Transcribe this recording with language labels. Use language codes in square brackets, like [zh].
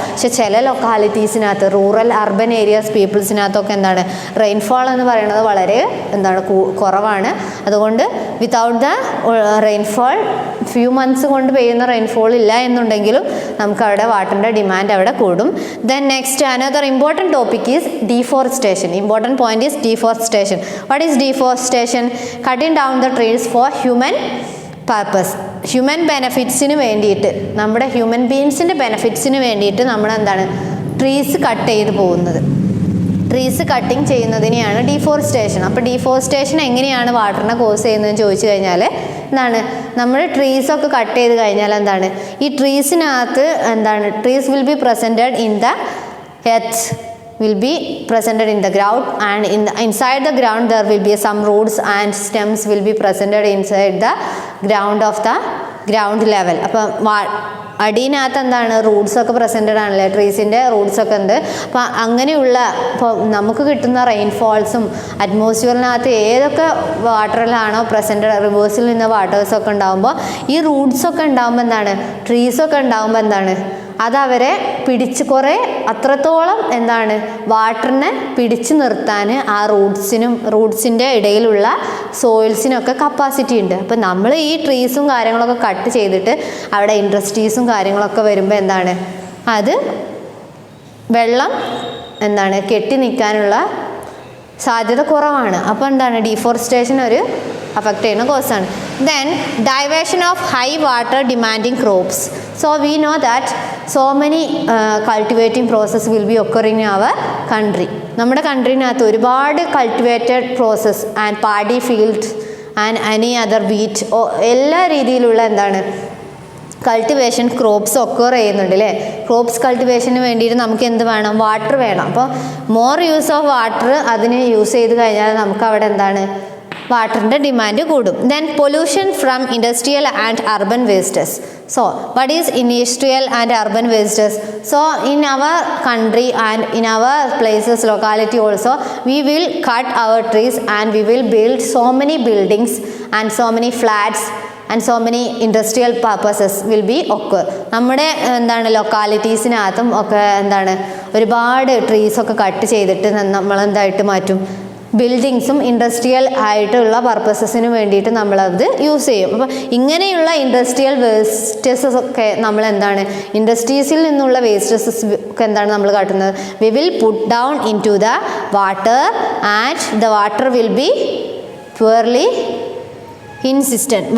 [ml] പക്ഷെ ചില ലൊക്കാലിറ്റീസിനകത്ത് rural urban areas പീപ്പിൾസിനകത്തൊക്കെ rainfall എന്ന് പറയുന്നത് വളരെ കുറവാണ്. അതുകൊണ്ട് without the rainfall few months കൊണ്ട് പെയ്യുന്ന റെയിൻഫോൾ ഇല്ല എന്നുണ്ടെങ്കിലും നമുക്ക് അവിടെ വാട്ടറിൻ്റെ ഡിമാൻഡ് അവിടെ കൂടും. [en] Then next another important topic is deforestation. Important point is deforestation. What is deforestation? Cutting down the trees for human purpose. [ml] Human ബെനഫിറ്റ്സിന് വേണ്ടിയിട്ട്, നമ്മുടെ ഹ്യൂമൻ ബീയിങ്സിൻ്റെ ബെനഫിറ്റ്സിന് വേണ്ടിയിട്ട് നമ്മൾ ട്രീസ് കട്ട് ചെയ്ത് പോകുന്നത്. Trees cutting ചെയ്യുന്നതിനെയാണ് deforestation. അപ്പോൾ ഡീഫോറസ്റ്റേഷൻ എങ്ങനെയാണ് വാട്ടറിനെ കോസ് ചെയ്യുന്നതെന്ന് ചോദിച്ചു കഴിഞ്ഞാൽ നമ്മൾ ട്രീസൊക്കെ കട്ട് ചെയ്ത് കഴിഞ്ഞാൽ ഈ ട്രീസിനകത്ത് [en] Trees will be presented in the earth, will be presented in the ground, and inside the ground there will be some roots and stems will be presented inside the ground of the ground level. [ml] അപ്പോൾ അടിയിനകത്ത് റൂട്ട്സൊക്കെ presented ആണല്ലേ, ട്രീസിൻ്റെ റൂട്ട്സൊക്കെ ഉണ്ട്. അപ്പോൾ അങ്ങനെയുള്ള ഇപ്പോൾ നമുക്ക് കിട്ടുന്ന റെയിൻഫോൾസും അറ്റ്മോസ്ഫിയറിനകത്ത് ഏതൊക്കെ വാട്ടറിലാണോ presented, റിവേഴ്സിൽ നിന്ന് വാട്ടേഴ്സൊക്കെ ഉണ്ടാകുമ്പോൾ ഈ റൂട്ട്സൊക്കെ ഉണ്ടാകുമ്പോൾ ട്രീസൊക്കെ ഉണ്ടാകുമ്പോൾ അതവരെ കുറേ അത്രത്തോളം വാട്ടറിനെ പിടിച്ചു നിർത്താൻ ആ റൂട്ട്സിൻ്റെ ഇടയിലുള്ള സോയിൽസിനൊക്കെ കപ്പാസിറ്റി ഉണ്ട്. അപ്പം നമ്മൾ ഈ ട്രീസും കാര്യങ്ങളൊക്കെ കട്ട് ചെയ്തിട്ട് അവിടെ ഇൻഡസ്ട്രീസും കാര്യങ്ങളൊക്കെ വരുമ്പോൾ അത് വെള്ളം കെട്ടി നിൽക്കാനുള്ള സാധ്യത കുറവാണ്. അപ്പോൾ ഡീഫോറസ്റ്റേഷൻ ഒരു അഫക്റ്റ് ചെയ്യുന്ന കോസാണ്. [en] Then diversion of high water demanding crops. So we know that so many cultivating process will be occurring in our country. [ml] നമ്മുടെ കൺട്രീനകത്ത് ഒരുപാട് cultivated process and paddy field and any other wheat എല്ലാ രീതിയിലുള്ള cultivation crops occur ചെയ്യുന്നുണ്ട് അല്ലേ. Crops കൾട്ടിവേഷന് വേണ്ടിയിട്ട് നമുക്ക് എന്ത് വേണം? വാട്ടർ വേണം. അപ്പോൾ മോർ യൂസ് ഓഫ് വാട്ടർ അതിന് യൂസ് ചെയ്ത് കഴിഞ്ഞാൽ നമുക്ക് അവിടെ വാട്ടറിൻ്റെ ഡിമാൻഡ് കൂടും. [en] Then pollution from industrial and urban wastes. So what is industrial and urban wastes? So in our country and in our places, locality also, we will cut our trees and we will build so many buildings and so many flats and so many industrial purposes will be occur. [ml] നമ്മുടെ എന്താണ് ലൊക്കാലിറ്റീസിനകത്തും ഒക്കെ എന്താണ് ഒരുപാട് ട്രീസൊക്കെ cut ചെയ്തിട്ട് നമ്മൾ എന്തായിട്ട് മാറ്റും, ബിൽഡിങ്സും industrial ആയിട്ടുള്ള പർപ്പസസിന് വേണ്ടിയിട്ട് നമ്മളത് യൂസ് ചെയ്യും. അപ്പോൾ ഇങ്ങനെയുള്ള ഇൻഡസ്ട്രിയൽ വേസ്റ്റസസ് ഒക്കെ നമ്മൾ എന്താണ് ഇൻഡസ്ട്രീസിൽ നിന്നുള്ള വേസ്റ്റസസ് ഒക്കെ എന്താണ് നമ്മൾ കാട്ടുന്നത്, [en] We will put down in to the water and the water will be purely insistent.